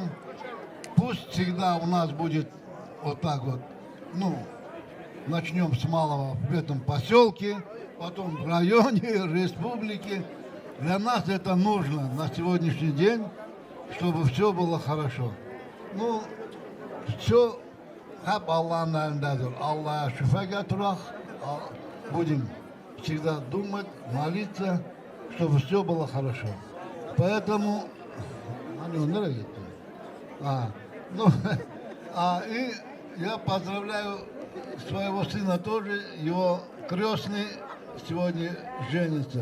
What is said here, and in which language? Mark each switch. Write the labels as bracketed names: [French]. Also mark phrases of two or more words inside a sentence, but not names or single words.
[Russian] Пусть всегда у нас будет вот так вот, начнем с малого в этом поселке, потом в районе, республике. Для нас это нужно на сегодняшний день, чтобы все было хорошо. [Turkish] Все hep Allah'ın elindedir. Allah'a şüphe getirak, [Russian] будем всегда думать, молиться, чтобы все было хорошо. Поэтому, и я поздравляю своего сына тоже, его крестный сегодня женится.